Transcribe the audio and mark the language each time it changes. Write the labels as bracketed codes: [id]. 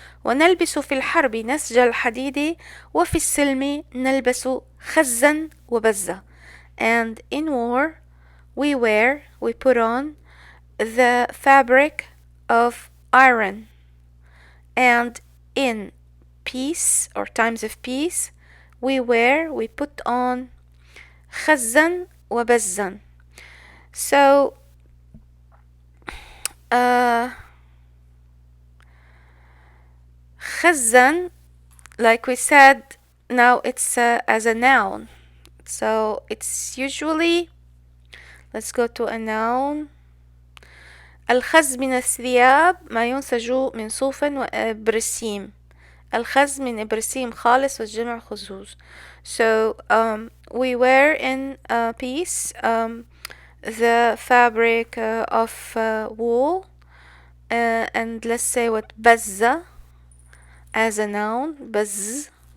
[ar] ونلبس في الحرب نسج الحديد وفي السلم نلبس خزا وبزة. [en] And in war we put on the fabric of iron, and in peace or times of peace we put on [ar] خزا وبزا. [en] So خزا, like we said, now it's as a noun, so it's usually, let's go to a noun. [ar] الخز من الثياب ما ينسج من صوف وبرسيم. الخز من إبرسيم خالص والجمع خزوز. [en] So we wear in peace the fabric of wool, and let's say what بزة as a noun, بز.